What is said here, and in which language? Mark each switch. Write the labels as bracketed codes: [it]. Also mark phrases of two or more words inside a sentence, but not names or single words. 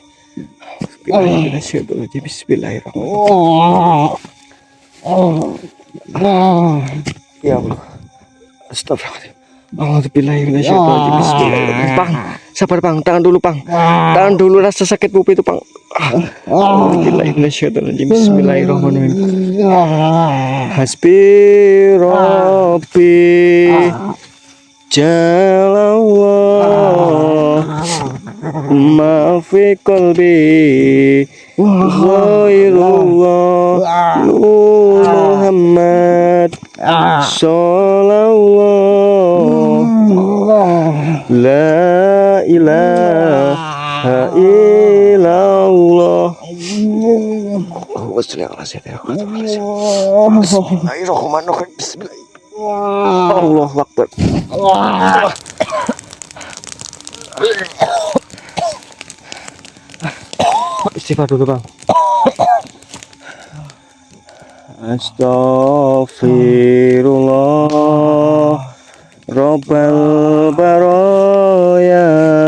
[ar] بسم الله الرحمن الرحيم. بسم الله الرحمن الرحيم. يا الله. أستغفر الله العظيم. الحمد لله الرحمن الرحيم. بسم الله الرحمن الرحيم. [id] Bang, sabar bang, tahan dulu bang. Tahan dulu rasa sakit pupi itu bang. [ar] الحمد لله الرحمن الرحيم. بسم الله الرحمن الرحيم. حسبي ربي جل الله ما في قلبي غير الله نور محمد صلى الله لا إله إلا الله. بسم الله الرحمن الرحيم. بسم الله الرحمن الرحيم. الله أكبر. [id] Istighfar dulu bang. [ar] أستغفر الله رب البرايا.